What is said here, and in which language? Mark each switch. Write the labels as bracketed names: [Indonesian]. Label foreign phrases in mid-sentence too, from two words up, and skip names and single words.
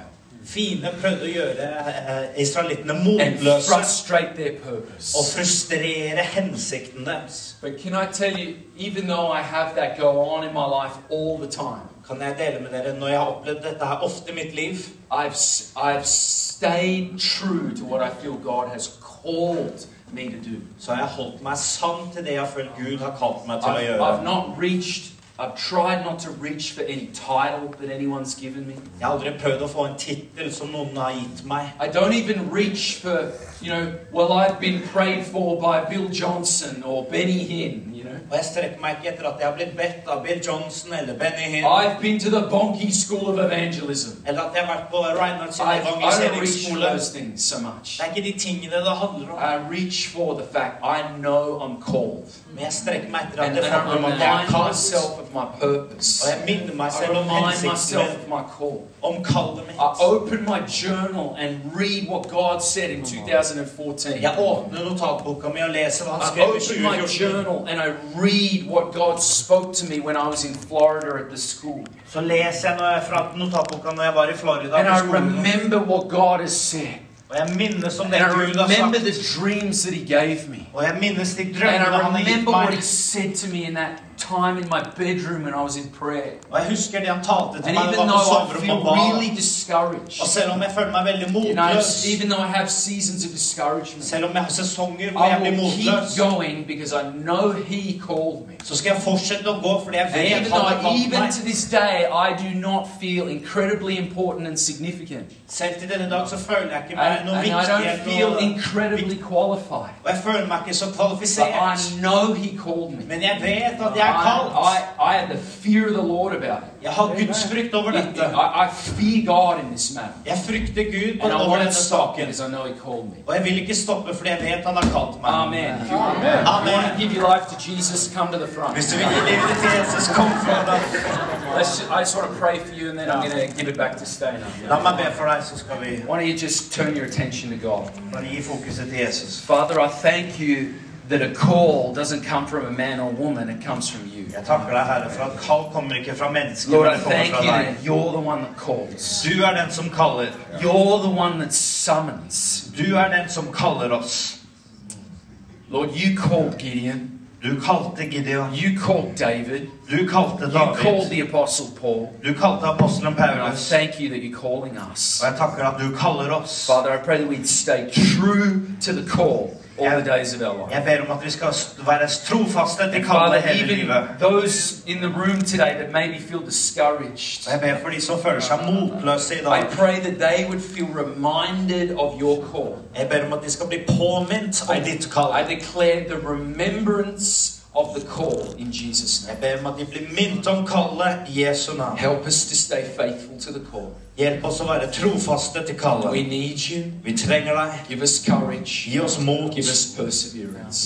[Norwegian] Fienden prøvde å gjøre israelittene [English] And [Norwegian] motløse [English] frustrate their purpose. [Norwegian] og frustrere hensikten deres. [English] But can I tell you, even though I have that go on in my life all the time, [Norwegian] Kan jeg dele med dere når jeg har opplevd dette her ofte i mitt liv? [English] I've stayed true to what I feel God has called me to do. [Norwegian] Så har jeg holdt meg sann til det jeg føler Gud har kalt meg til å gjøre. [English] I've tried not to reach for any title that anyone's given me. [Norwegian] Jeg har aldri prøvd å få en titel som noen har gitt meg. [English] I don't even reach for, well, I've been prayed for by Bill Johnson or Benny Hinn, [Norwegian] Og jeg strekker meg ikke etter at jeg har blitt bedt av Bill Johnson eller Benny Hinn. [English] I've been to the Bonky School of Evangelism. [Norwegian] Eller at jeg har vært på Reinhardt sin [English] I don't reach for [Norwegian] evangeliseringsskole. [English] those things so much. [Norwegian] Det er ikke de tingene det handler om. [English] I reach for the fact I know I'm called. [Norwegian] Men jeg strekker meg etter at [English] And [Norwegian] det [English] I [Norwegian] handler om at jeg er [English] remind [Norwegian] kalt. [English] myself of my purpose. [Norwegian] Og jeg minner meg [English] I [Norwegian] selv om [English] remind [Norwegian] hensikten [English] myself [Norwegian] min, [English] of my call. [Norwegian] om kallet mitt. [English] I open my journal and read what God said in 2014. [Norwegian] Jeg åpner notatboka mi og leser hva han [English] I [Norwegian] skrev i [English] open my [Norwegian] 2014. [English] journal and I read what God spoke to me when I was in Florida at the school. [Norwegian] Så leser jeg fra notatboka når jeg var i Florida [English] And [Norwegian] på [English] I [Norwegian] skolen. [English] remember what God has said. [Norwegian] Og jeg minnes om det [English] And I [Norwegian] Gud har [English] remember [Norwegian] sagt. [English] the dreams that He gave me. [Norwegian] Og jeg minnes de [English] And [Norwegian] drømmene [English] I [Norwegian] han har gitt [English] remember what [Norwegian] meg. [English] He said to me in that time in my bedroom when I was in prayer. [Norwegian] Og jeg husker det han talte til [English] And [Norwegian] meg når [English] even [Norwegian] jeg var på [English] though I [Norwegian] soverom [English] feel [Norwegian] og ba. [English] really discouraged, [Norwegian] Og selv om jeg føler meg veldig motløs, [English] even though I have seasons of discouragement, [Norwegian] selv om jeg har sesonger hvor jeg [English] I [Norwegian] blir [English] will [Norwegian] motløs, [English] keep going because I know He called me. [Norwegian] så skal jeg fortsette å gå fordi jeg [English] And [Norwegian] vet [English] even [Norwegian] han har [English] though, [Norwegian] kalt [English] even [Norwegian] meg. [English] to this day, I do not feel incredibly important and significant. [Norwegian] Selv til denne dag så føler jeg ikke meg noe [English] And I [Norwegian] viktig [English] don't feel [Norwegian] eller noe, [English] incredibly qualified. [Norwegian] og jeg føler meg ikke så [English] But I [Norwegian] kvalifisert. [English] know He called me. [Norwegian] Men jeg vet at jeg er kalt. [English] I have the fear of the Lord about it. [Norwegian] Jeg har Guds frykt over dette. [English] I fear God in this matter. [Norwegian] Jeg frykter Gud [English] And I [Norwegian] over [English] won't [Norwegian] denne [English] stop [Norwegian] saken. [English] because I know He called me. [Norwegian] Og jeg vil ikke stoppe fordi jeg vet han har kalt meg. [English] Amen. If you want to give your life to Jesus, come to the front. [Norwegian] Hvis du vil gi livet til Jesus, kom fra deg. [English] I just want to pray for you and then I'm going to give it back to Steinar. [Norwegian] La meg be for deg, så skal vi [English] Why don't you just turn your attention to God? [Norwegian] bare gi fokuset til Jesus. [English] Father, I thank you that a call doesn't come from a man or woman, it comes from you. [Norwegian] Jeg takker deg, Herre, for at kall kommer ikke fra mennesker, [English] Lord, [Norwegian] men [English] I [Norwegian] det kommer [English] thank [Norwegian] fra [English] you [Norwegian] deg. [English] that you're the one that calls. [Norwegian] Du den som kaller. [English] You're the one that summons. [Norwegian] Du den som kaller oss. [English] Lord, you called Gideon. [Norwegian] Du kalte Gideon. [English] You called David. [Norwegian] Du kalte [English] You called [Norwegian] David. [English] the Apostle Paul. [Norwegian] Du kalte apostelen [English] And I [Norwegian] Paulus. [English] thank you that you're calling us. [Norwegian] Og jeg takker at du kaller oss. [English] Father, I pray that we'd stay true to the call all the days of our life. [Norwegian] Jeg ber om at vi skal være trofaste til [English] And [Norwegian] kallet [English] Father, [Norwegian] hele [English] even [Norwegian] livet. [English] those in the room today that maybe feel discouraged, [Norwegian] Og jeg ber for de som føler seg motløse i [English] I [Norwegian] dag. [English] pray that they would feel reminded of your call. [Norwegian] Jeg ber om at de skal bli påminnet om ditt kall. [English] I declare the remembrance of the call in Jesus' name. [Norwegian] Jeg ber om at de blir minnet om kallet i Jesu navn. [English] Help us to stay faithful to the call. [Norwegian] Hjelp oss å være trofaste til kallet. [English] We need you. [Norwegian] Vi trenger deg. [English] Give us courage. [Norwegian] Gi oss mot. [English] Give us perseverance.